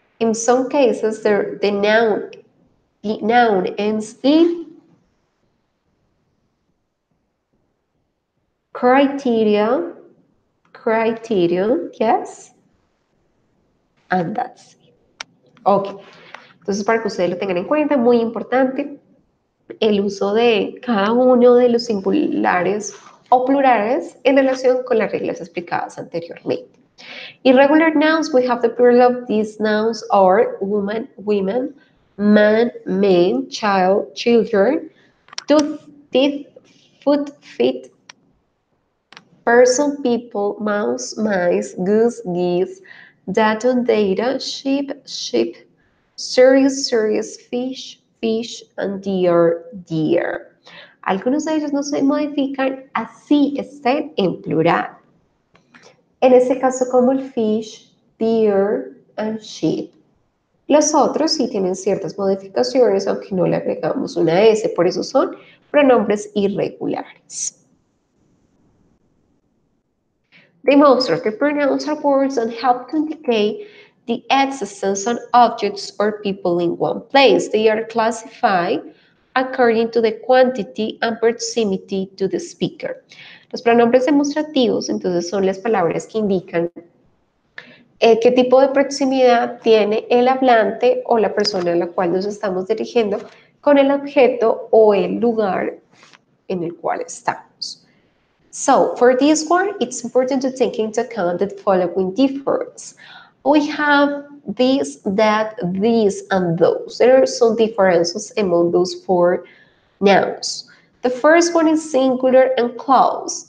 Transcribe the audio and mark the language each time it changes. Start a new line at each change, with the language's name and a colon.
English: In some cases, the noun ends in criteria, criterion, yes, and that's it.
Spanish: Ok, entonces para que ustedes lo tengan en cuenta, muy importante, el uso de cada uno de los singulares o plurales en relación con las reglas explicadas anteriormente.
English: Irregular nouns, we have the plural of these nouns are woman, women, man, men, child, children, tooth, teeth, foot, feet, person, people, mouse, mice, goose, geese, datum, data, sheep, sheep, serious, serious, fish, fish, and deer, deer.
Spanish: Algunos de ellos no se modifican, así estén en plural. En este caso como el
English: fish, deer, and sheep.
Spanish: Los otros sí tienen ciertas modificaciones, aunque no le agregamos una S, por eso son pronombres irregulares.
English: Demonstrative pronouns are words that help to indicate the existence of objects or people in one place. They are classified according to the quantity and proximity to the speaker.
Spanish: Los pronombres demostrativos, entonces, son las palabras que indican qué tipo de proximidad tiene el hablante o la persona a la cual nos estamos dirigiendo con el objeto o el lugar en el cual estamos.
English: So, for this one, it's important to take into account the following difference. We have this, that, these, and those. There are some differences among those four nouns. The first one is singular and close.